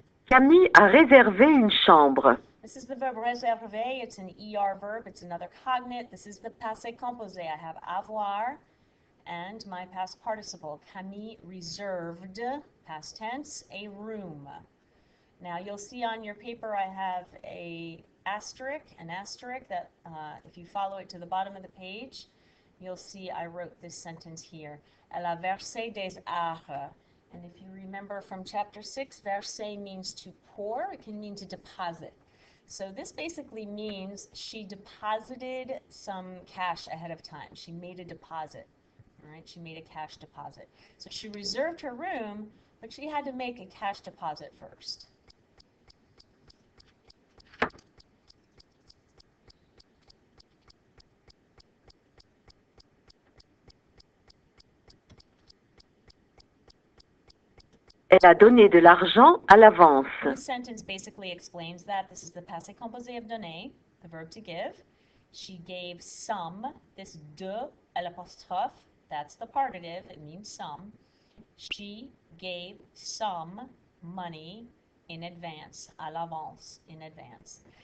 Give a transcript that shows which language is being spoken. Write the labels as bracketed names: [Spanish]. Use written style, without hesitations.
[French] Camille a réservé une chambre. [English] This is the verb réserver. It's an ER verb. It's another cognate. This is the passé composé. I have avoir and my past participle. Camille reserved, past tense, a room. Now you'll see on your paper I have an asterisk that if you follow it to the bottom of the page, you'll see I wrote this sentence here. [French] Elle a versé des arts. [English] And if you remember from chapter 6, verser means to pour. It can mean to deposit. So this basically means she deposited some cash ahead of time. She made a deposit. All right, she made a cash deposit. So she reserved her room, but she had to make a cash deposit first. [French] Elle a donné de l'argent à l'avance. [English] This sentence basically explains that. This is the passé composé of donner, the verb to give. She gave some. This de, l'apostrophe, that's the partitive. It means some. She gave some money in advance, [French] à l'avance, [English] in advance.